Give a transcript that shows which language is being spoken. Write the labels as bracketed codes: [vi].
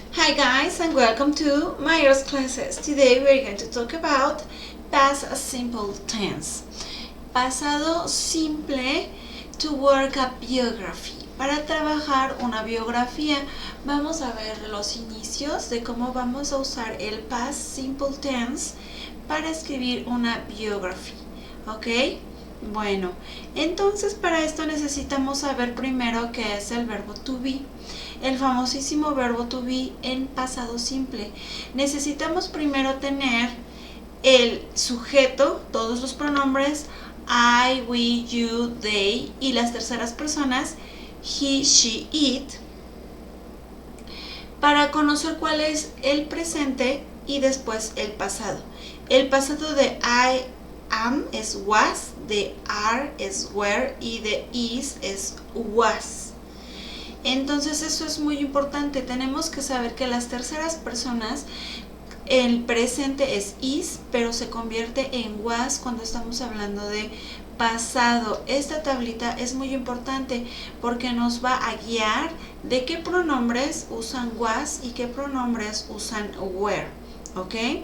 [en] Hi guys and welcome to Myers classes. Today we're going to talk about past simple tense. [es] Pasado simple [en] to work a biography. [es] Para trabajar una biografía vamos a ver los inicios de cómo vamos a usar el past simple tense para escribir una biography. ¿Ok? Bueno, entonces para esto necesitamos saber primero qué es el verbo to be. El famosísimo verbo to be en pasado simple. Necesitamos primero tener el sujeto, todos los pronombres, I, we, you, they, y las terceras personas, he, she, it, para conocer cuál es el presente y después el pasado. El pasado de I am es was, de are es were y de is es was. Entonces eso es muy importante, tenemos que saber que las terceras personas, el presente es is, pero se convierte en was cuando estamos hablando de pasado. Esta tablita es muy importante porque nos va a guiar de qué pronombres usan was y qué pronombres usan were, ¿ok?